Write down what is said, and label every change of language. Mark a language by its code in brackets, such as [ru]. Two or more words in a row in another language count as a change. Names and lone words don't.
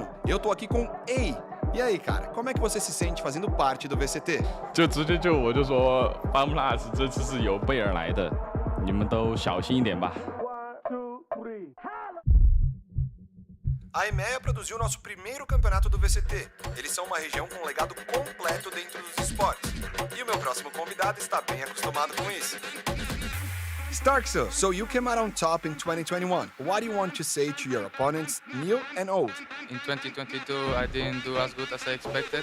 [pt] Eu tô aqui com Ei. E aí, cara, como é que você se sente fazendo parte do VCT? [zh] 就直接我就说 FunPlus 这次是有备而来的，你们都小心一点吧。 [pt] A EMEA produziu nosso primeiro campeonato do VCT. Eles são uma região com um legado completo dentro dos esportes. E o meu próximo convidado está bem acostumado com isso. Starkso, [en] so you came out on top in 2021. What do you want to say to your opponents, new and old? In 2022, I didn't do as good as I expected.